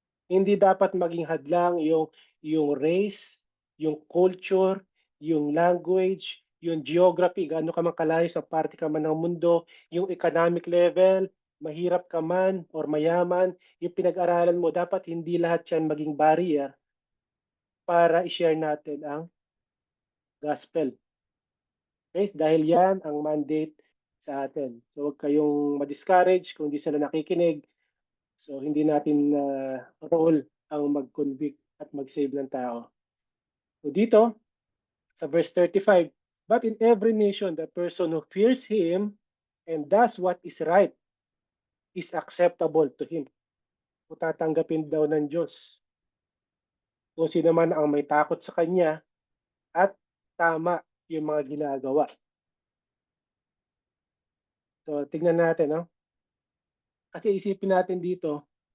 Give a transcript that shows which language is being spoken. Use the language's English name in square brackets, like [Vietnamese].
[Filipino] Hindi dapat maging hadlang yung race, yung culture, yung language, yung geography, gaano ka man kalayo sa parte ka man ng mundo, yung economic level, mahirap ka man or mayaman, yung pinag-aralan mo, dapat hindi lahat yan maging barrier para i-share natin ang gospel. Okay? Dahil yan ang mandate sa atin. So huwag kayong ma-discourage kung hindi sila nakikinig. So hindi natin role ang mag-convict at mag-save ng tao. So dito, sa [English] verse 35, but in every nation, the person who fears him and does what is right is acceptable to him. [Filipino] So tatanggapin daw ng Diyos kung sino man ang may takot sa Kanya at tama yung mga ginagawa. So tignan natin, no? Kasi isipin natin dito,